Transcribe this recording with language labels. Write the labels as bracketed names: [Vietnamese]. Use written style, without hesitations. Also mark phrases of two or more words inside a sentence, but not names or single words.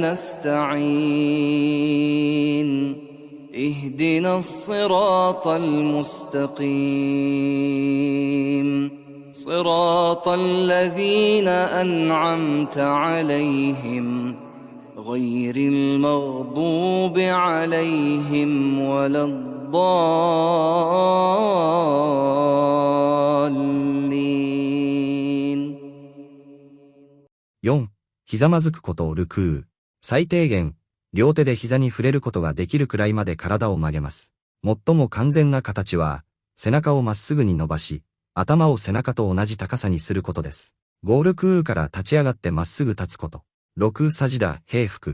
[Arabic] نستعين اهدنا الصراط المستقيم صراط الذين أنعمت عليهم غير المغضوب عليهم ولا الضالين [Japanese] 4. ひざまずくことをルクー。最低限、両手で膝に触れることができるくらいまで体を曲げます。最も完全な形は、背中をまっすぐに伸ばし、頭を背中と同じ高さにすることです。5ルクーから立ち上がってまっすぐ立つこと。6サジダ、平服。